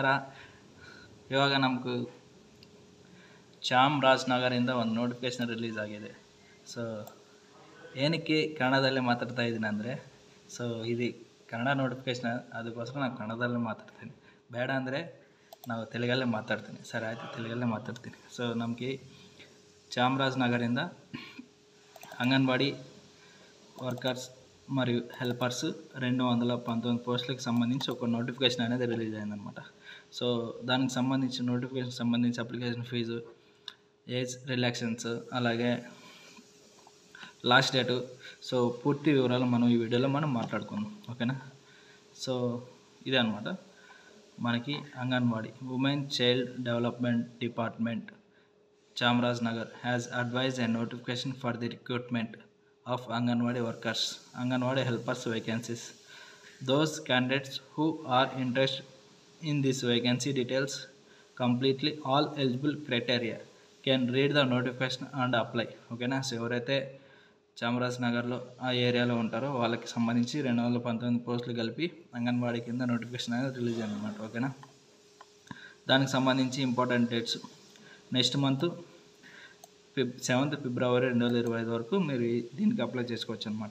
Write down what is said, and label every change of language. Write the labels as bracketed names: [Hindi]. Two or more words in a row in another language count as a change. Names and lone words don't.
[Kannada] ಇವಾಗ ನಮಗೂ ಚಾಮರಾಜನಗರಿಂದ ಒಂದು [English] notification release [Kannada] ಆಗಿದೆ. ಸೊ ಏನಕ್ಕೆ ಕನ್ನಡದಲ್ಲೇ ಮಾತಾಡ್ತಾ ಇದ್ದೀನಿ ಅಂದರೆ, ಸೊ ಇದು ಕನ್ನಡ ನೋಟಿಫಿಕೇಶನ್, ಅದಕ್ಕೋಸ್ಕರ ನಾನು ಕನ್ನಡದಲ್ಲೇ ಮಾತಾಡ್ತೀನಿ. ಬೇಡ ಅಂದರೆ ನಾವು ತೆಲುಗಲ್ಲೇ ಮಾತಾಡ್ತೀನಿ. ಸರಿ ಆಯಿತು, ತೆಲುಗಲ್ಲೇ ಮಾತಾಡ್ತೀನಿ. [Telugu] సో ನಮಗೆ చామరాజనగರಿಂದ అంగన్వాడీ వర్కర్స్ మరియు హెల్పర్స్ 219 పోస్టులకు సంబంధించి ఒక నోటిఫికేషన్ అనేది రిలీజ్ అయిందనమాట. సో దానికి సంబంధించి నోటిఫికేషన్ సంబంధించి [English] application fee, age relaxation, [Telugu] అలాగే [English] last date, [Telugu] సో పూర్తి వివరాలు మనం ఈ వీడియోలో మనం మాట్లాడుకుందాం. ఓకేనా? సో ఇదే అనమాట మనకి అంగన్వాడీ ఉమెన్ చైల్డ్ డెవలప్మెంట్ డిపార్ట్మెంట్ చామరాజనగర్ [English] has advised a notification for the recruitment of Anganwadi workers, Anganwadi helpers vacancies. Those candidates who are interested in this vacancy details completely all eligible criteria can read the notification and apply. [Telugu] ఓకేనా? సో ఎవరైతే చామరాజనగర్లో ఆ ఏరియాలో ఉంటారో వాళ్ళకి సంబంధించి 219 పోస్టులు కలిపి అంగన్వాడీ కింద నోటిఫికేషన్ అనేది రిలీజ్ అయిందన్నమాట. ఓకేనా? దానికి సంబంధించి [English] important dates next month [Telugu] 7th ఫిబ్రవరి 2025 వరకు మీరు దీనికి అప్లై చేసుకోవచ్చు అనమాట.